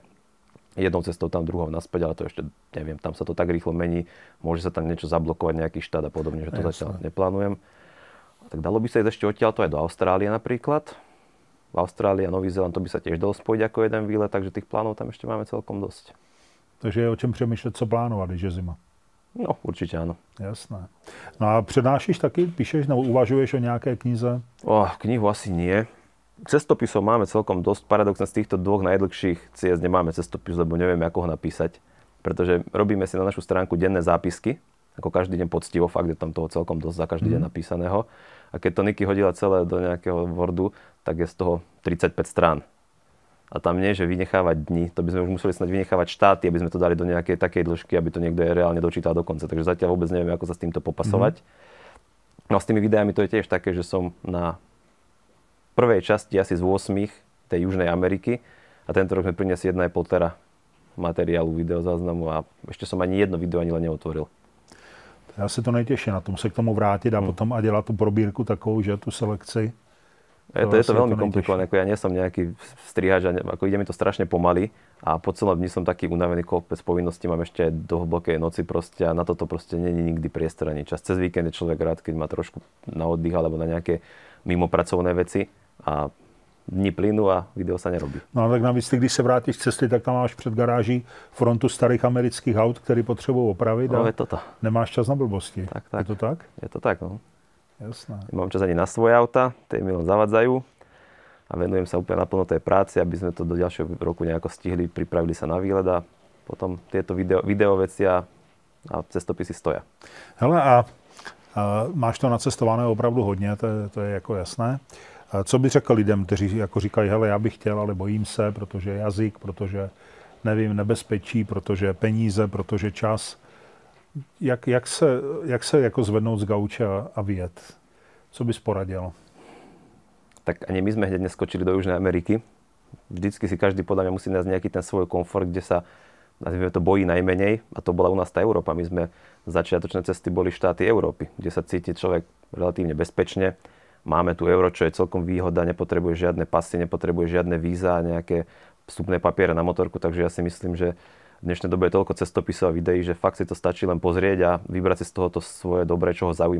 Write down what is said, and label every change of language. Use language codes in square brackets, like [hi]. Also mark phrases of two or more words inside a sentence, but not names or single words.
[sk] Jednou cestou tam, druhou naspäť, ale to ešte neviem, tam sa to tak rýchlo mení, môže sa tam niečo zablokovať, nejaký štát a podobne, že to zatiaľ neplánujem. Tak dalo by sa ísť ešte odtiaľto aj do Austrálie napríklad. V Austrálii a Nový Zéland to by sa tiež dalo spojiť ako jeden výlet, takže tých plánov tam ešte máme celkom dosť. [cs] Takže je o čem přemýšlet, co plánovat, když je zima. [sk] No, určite áno. Jasné. [cs] No a přednášíš taky, píšeš nebo uvažuješ o nějaké knize? [sk] Knihu asi nie. Cestopisov máme celkom dosť. Paradoxne z týchto dvoch najdlhších ciest nemáme cestopis, lebo nevieme, ako ho napísať. Pretože robíme si na našu stránku denné zápisky, ako každý deň poctivo, fakt je tam toho celkom dosť za každý deň napísaného. A keď to Niky hodila celé do nejakého Wordu, tak je z toho 35 strán. A tam nie, že vynechávať dni, to by sme už museli snad vynechávať štáty, aby sme to dali do nejakej takej dĺžky, aby to niekto reálne dočítal do konca. Takže zatiaľ vôbec neviem, ako sa s týmto popasovať. No a s tými videami to je tiež také, že som na prvej časti asi z 8 tej Južnej Ameriky a tento rok sme priniesli 1,5 tera materiálu, videozáznamu a ešte som ani jedno video ani len neotvoril. [cs] Já se to nejtěším na tom se k tomu vrátit a potom a dělat tu probírku takovou, že tu selekci. [sk] Je to veľmi komplikované, ako ja nie som nejaký strihač, ako ide mi to strašne pomaly a po celom dni som taký unavený, kopec povinností mám ešte do hlbokej noci proste a na toto proste nie je nikdy priestor ani čas. Cez víkend je človek rád, keď má trošku na oddych alebo na nejaké mimopracovné veci a dní plynú a video sa nerobí. [cs] No a tak navíc, když se vrátíš z cesty, tak tam máš před garáží frontu starých amerických aut, které potřebují opravit a nemáš čas na blbosti. Tak. Je to tak? Je to tak, no. Jasné. [sk] Nemám čas ani na svoje auta, tie mi len zavadzajú a venujem sa úplne naplno tej práci, aby sme to do ďalšieho roku nejako stihli, pripravili sa na výlet a potom tieto video veci a cestopisy stoja. [cs] Hele, a máš to nacestované opravdu hodně, to je jako jasné. Co by řekl lidem, kteří jako říkají, hele, já bych chtěl, ale bojím se, protože jazyk, protože nevím, nebezpečí, protože peníze, protože čas. Jak se jako zvednout z gauče a vyjet? Co bys poradil? [sk] Tak ani my sme hneď neskočili do Južnej Ameriky. Vždycky si každý podľa mňa musí nájsť nejaký ten svoj komfort, kde sa, nazvime to, bojí najmenej. A to bola u nás tá Európa. My sme začiatočné cesty boli štáty Európy, kde sa cíti človek relatívne bezpečne. Máme tu euro, čo je celkom výhoda, nepotrebuje žiadne pasy, nepotrebuje žiadne víza, nejaké vstupné papiere na motorku, takže ja si myslím, že v dnešnej dobe je toľko cestopisov a videí, že fakt si to stačí len pozrieť a vybrať si z tohoto svoje dobré, čo ho zaujíma.